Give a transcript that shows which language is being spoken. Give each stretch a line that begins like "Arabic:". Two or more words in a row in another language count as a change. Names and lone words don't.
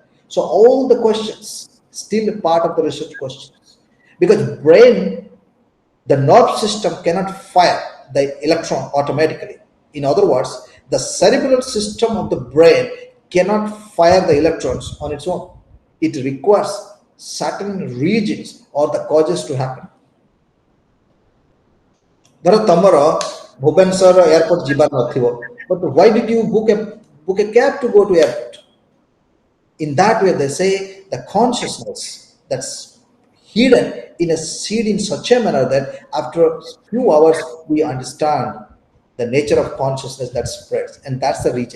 English: So all the questions still a part of the research questions, because brain, the nerve system cannot fire the electron automatically. In other words, the cerebral system of the brain cannot fire the electrons on its own. It requires certain regions or the causes to happen.
Odia: ଧର ତମର ଭୁବନେଶ୍ୱର ଏୟାରପୋର୍ଟ ଯିବାର ନଥିବ,
English: but why did you book a cab to go to airport? In that way, they say the consciousness that's hidden in a seed in such a manner that after a few hours we understand the nature of consciousness that spreads, and that's the region.